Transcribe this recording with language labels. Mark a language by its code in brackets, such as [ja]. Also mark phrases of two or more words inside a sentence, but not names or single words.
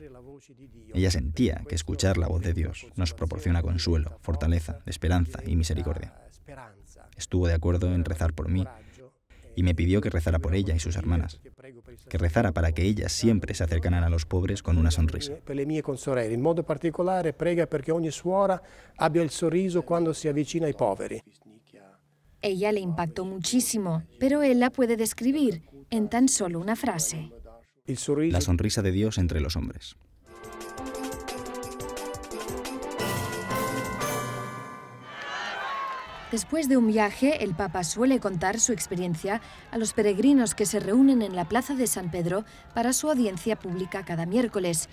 [es] Ella sentía que escuchar la voz de Dios nos proporciona consuelo, fortaleza, esperanza y misericordia. Estuvo de acuerdo en rezar por mí y me pidió que rezara por ella y sus hermanas, que rezara para que ellas siempre se acercaran a los pobres con una sonrisa. [it] En modo particolare prega perché ogni suora abbia il sorriso quando si avvicina ai poveri. [es] Ella le impactó muchísimo, pero él la puede describir en tan solo una frase. La sonrisa de Dios entre los hombres. Después de un viaje, el Papa suele contar su experiencia a los peregrinos que se reúnen en la Plaza de San Pedro para su audiencia pública cada miércoles.